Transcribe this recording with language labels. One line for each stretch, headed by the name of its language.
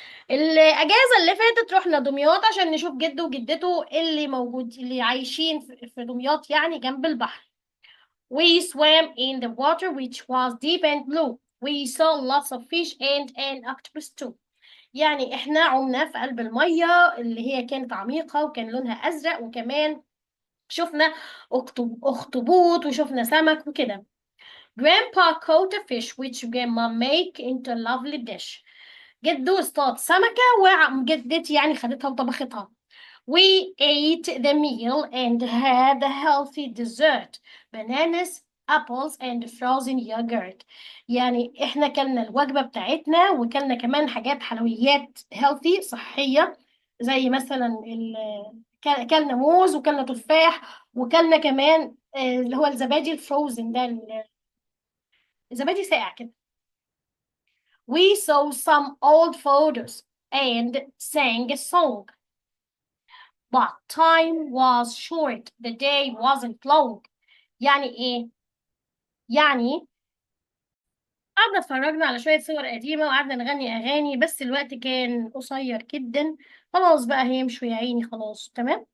Arabic: الأجازة اللي فاتت رحنا دمياط عشان نشوف جده وجدته اللي موجود، اللي عايشين في دمياط يعني جنب البحر.
English: We swam in the water which was deep and blue. We saw lots of fish and an octopus too.
Arabic: يعني احنا عمنا في قلب المية اللي هي كانت عميقة وكان لونها أزرق، وكمان شفنا أخطبوط وشفنا سمك وكده.
English: Grandpa caught a fish which grandma make into a lovely dish.
Arabic: جدو اصطاد سمكة وجدتي يعني خدتها وطبختها.
English: We ate the meal and had a healthy dessert. Bananas, apples and frozen yogurt.
Arabic: يعني احنا كلنا الوجبة بتاعتنا وكلنا كمان حاجات حلويات healthy صحية، زي مثلا كلنا موز وكلنا تفاح وكلنا كمان اللي هو الزبادي الفروزن ده، الزبادي ساقع كده.
English: We saw some old photos and sang a song. But time was short. The day wasn't long.
Arabic: يعني ايه؟ يعني قعدنا اتفرجنا على شوية صور قديمة وقعدنا نغني أغاني، بس الوقت كان قصير جدا. خلاص بقى هيمشوا يا عيني، خلاص تمام.